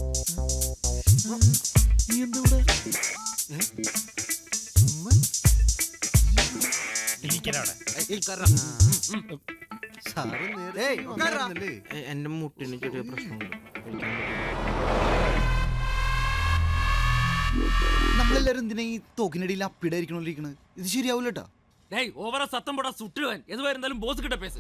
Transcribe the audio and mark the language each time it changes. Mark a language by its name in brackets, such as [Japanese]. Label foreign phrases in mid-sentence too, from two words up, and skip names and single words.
[Malayalam] എന്റെ മുട്ടിന് ചെറിയ പ്രശ്നമുണ്ട്. നമ്മളെല്ലാരും എന്തിനാ ഈ തോക്കിനടിയിൽ അപ്പിടായിരിക്കണോണ്ടിരിക്കണത്? ഇത് ശരിയാവൂല കേട്ടോ. [Tamil] ஓவரா சத்தம் போடா சுட்டுவேன். எதுவா இருந்தாலும் போஸ் கிட்ட பேசு.